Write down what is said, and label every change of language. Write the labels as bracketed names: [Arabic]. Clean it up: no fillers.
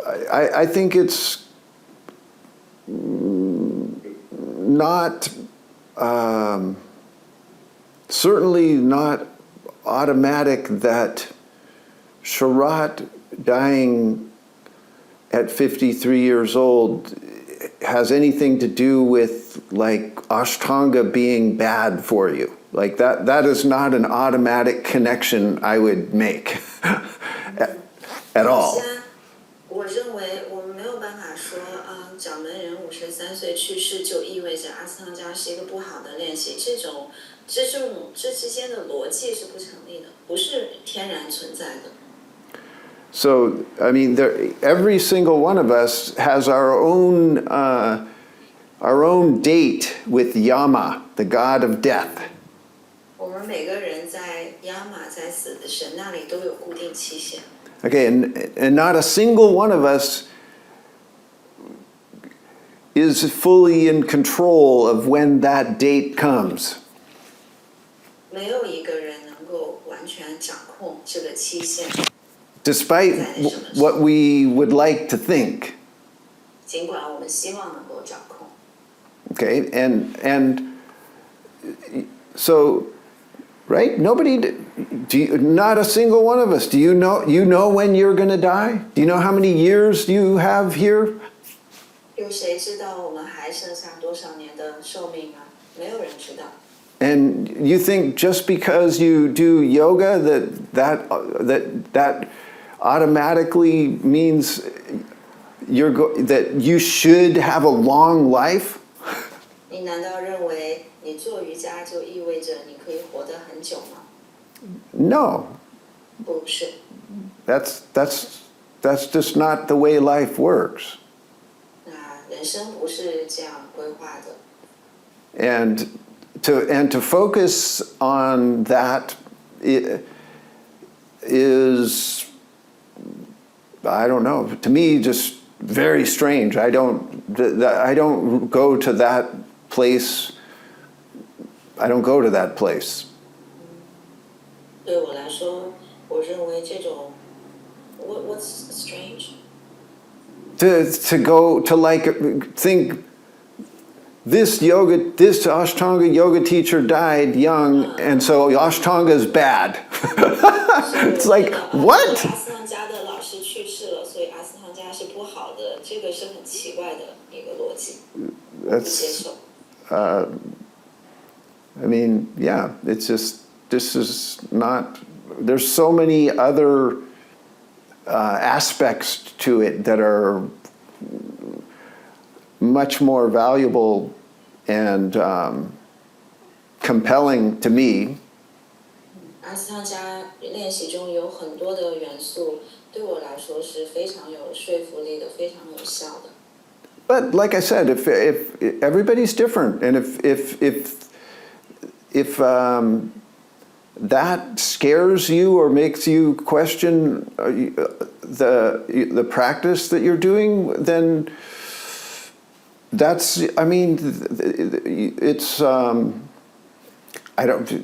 [English] I think it's not, certainly not automatic that Sharath dying at 53 years old has anything to do with like Ashtanga being bad for you. Like that is not an automatic connection I would make at all. [Chinese] 我认为我们没有办法说，掌门人53岁去世就意味着阿斯汤加是一个不好的练习，这之间的逻辑是不成立的，不是天然存在的。 [English] So, I mean, every single one of us has our own date with Yama, the god of death. [Chinese] 我们每个人在亚玛在死的神那里都有固定期限。 [English] Okay, and not a single one of us is fully in control of when that date comes. [Chinese] 没有一个人能够完全掌控这个期限。 [English] Despite what we would like to think. [Chinese] 尽管我们希望能够掌控。 [English] Okay, and so, right? Not a single one of us. Do you know when you're going to die? Do you know how many years you have here? [Chinese] 有谁知道我们还剩下多少年的寿命吗？没有人知道。 [English] And you think just because you do yoga that automatically means that you should have a long life? [Chinese] 你难道认为你做瑜伽就意味着你可以活得很久吗？ [English] No. [Chinese] 不是。 [English] That's just not the way life works. [Chinese] 那人生不是这样规划的。 [English] And to focus on that is, I don't know, to me just very strange. I don't go to that place. I don't go to that place. [Chinese] 对我来说，我认为这种 [English] what's strange? To go to like think this Ashtanga yoga teacher died young, and so Ashtanga is bad. It's like, what? [Chinese] 阿斯汤加的老师去世了，所以阿斯汤加是不好的，这个是很奇怪的一个逻辑。 [English] That's, I mean, yeah, it's just, this is not, there's so many other aspects to it that are much more valuable and compelling to me. [Chinese] 阿斯汤加练习中有很多的元素，对我来说是非常有说服力的，非常有效的。 [English] But like I said, if everybody's different, and if that scares you or makes you question the practice that you're doing, then that's, I mean, it's I don't.